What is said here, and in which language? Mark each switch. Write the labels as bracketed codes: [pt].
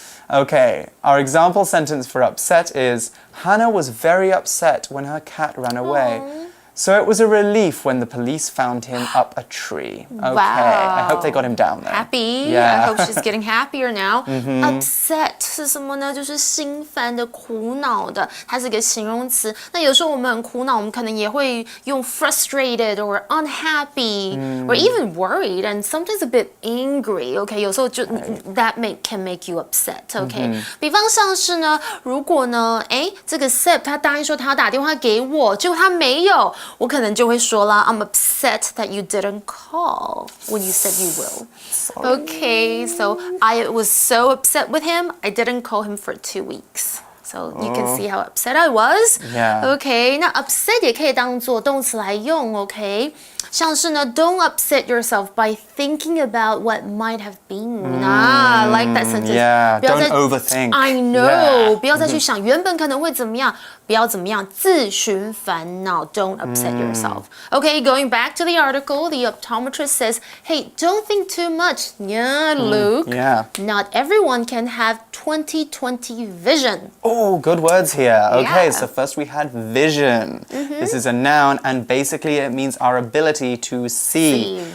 [en] Okay, our example sentence for upset is, Hannah was very upset when her cat ran away. So it was a relief when the police found him up a tree. Okay, I hope they got him down there. Happy. Yeah. I hope she's getting happier now. [zh] Upset 是什么呢？就是心烦的、苦恼的，它是一个形容词。那有时候我们很苦恼，我们可能也会用 [en] frustrated or unhappy or even worried and sometimes a bit angry. Okay, [zh] 有时候就 [en] that can make you upset. [zh] Okay, 比方像是呢，如果呢，这个 Seb 他答应说他要打电话给我，结果他没有。我可能就会说啦 [en] I'm upset that you didn't call when you said you will. Sorry. Okay, so I was so upset with him, I didn't call him for 2 weeks. So you can see how upset I was. Yeah. Okay, 那 upset [zh] 也可以当做动词来用 [en] OK [zh] 像是呢 [en] don't upset yourself by thinking about what might have been. I like that sentence. Yeah, [zh] 不要再 [en] don't overthink. I know. Yeah. [zh] 不要再去想原本可能会怎么样，不要怎么样自寻烦恼 [en] Don't upset yourself. Okay, going back to the article, the optometrist says, hey, don't think too much. Yeah, Luke. Yeah. Not everyone can have 20/20 vision. Oh, good words here. Okay, Yeah. so first we had vision. This is a noun, and basically it means our ability to see.